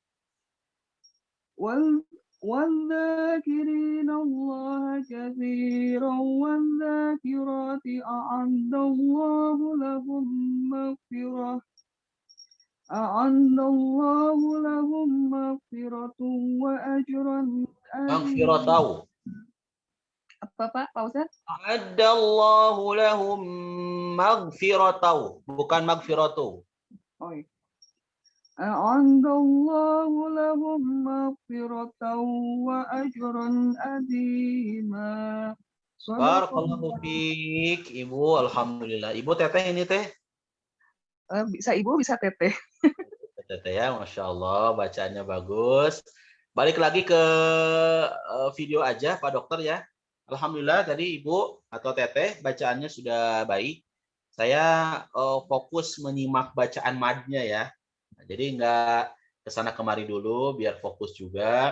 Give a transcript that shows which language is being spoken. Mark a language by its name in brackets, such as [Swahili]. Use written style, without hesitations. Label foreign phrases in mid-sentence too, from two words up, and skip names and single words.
[Arabic] والذاكرين الله كثيرا والذاكرات أعد الله لهم مغفرة وأجرا Maghfiratau. [Indonesian] Apa Pak Ustaz? [Arabic] أعد الله لهم مغفرة, bukan maghfiratu. [Indonesian] Oh iya. [Arabic] أعد الله لهم مغفرة وأجرا عظيما. بارك الله فيك, [Indonesian] Ibu, alhamdulillah. Ibu teteh ini teh? Bisa Ibu, bisa Teteh. Teteh ya, [Arabic] ما شاء الله, [Indonesian] bacaannya bagus. Balik lagi ke video aja, Pak Dokter ya. Alhamdulillah tadi Ibu atau Teteh bacaannya sudah baik. Saya fokus menyimak bacaan madnya ya. Nah, jadi nggak kesana kemari dulu, biar fokus juga.